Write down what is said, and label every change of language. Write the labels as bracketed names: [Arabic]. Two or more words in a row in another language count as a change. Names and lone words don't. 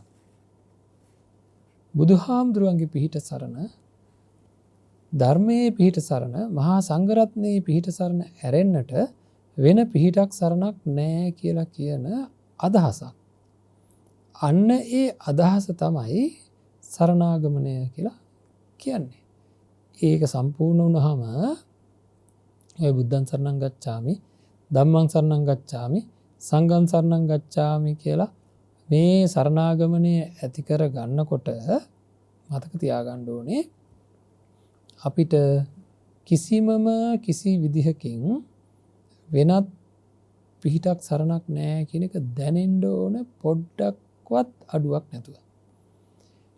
[Sinhala] බුදුහාමුදුරුවන්ගේ පිහිට සරණ, ධර්මයේ පිහිට සරණ, මහා සංඝරත්නයේ පිහිට සරණ ඇරෙන්නට වෙන පිහිටක් සරණක් නැහැ කියලා කියන අදහසක්. අන්න ඒ අදහස තමයි සරණාගමනය කියලා කියන්නේ. ඒක සම්පූර්ණ වුණාම ඔය [Pali] බුද්ධං සරණං ගච්ඡාමි, ධම්මං සරණං ගච්ඡාමි, සංඝං සරණං ගච්ඡාමි [Sinhala] කියලා මේ සරණාගමනය ඇති කර ගන්නකොට මතක තියාගන්න ඕනේ අපිට කිසි විදිහකින් වෙනත් පිහිටක් සරණක් නැහැ කියන එක දැනෙන්න ඕන පොඩ්ඩක්වත් අඩුවක් නැතුව.